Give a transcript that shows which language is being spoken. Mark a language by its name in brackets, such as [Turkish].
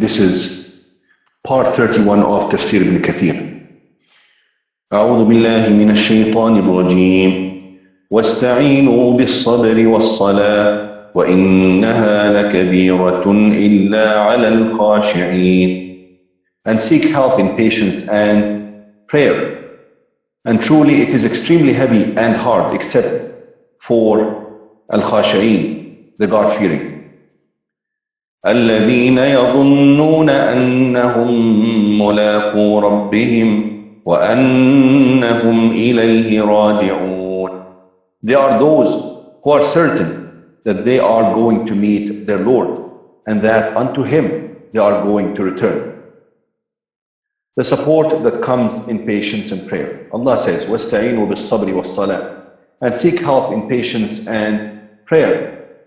[English] This is part 31 of TAFSEER IBN KATHIR. [Arabic] أعوذ بالله من الشيطان الرجيم واستعينوا بالصبر والصلاة وإنها لكبيرة إلا على الخاشعين. [English] And seek help in patience and prayer. And truly it is extremely heavy and hard except for al-khashi'in, the God-fearing. [Arabic] الذين يظنون أنهم ملاقو ربهم وأنهم إليه راجعون. [English] They are those who are certain that they are going to meet their Lord and that unto Him they are going to return. The support that comes in patience and prayer. Allah says, [Arabic] وَاسْتَعِينُوا بِالصَّبْرِ وَالصَّلَاةِ, [English] and seek help in patience and prayer.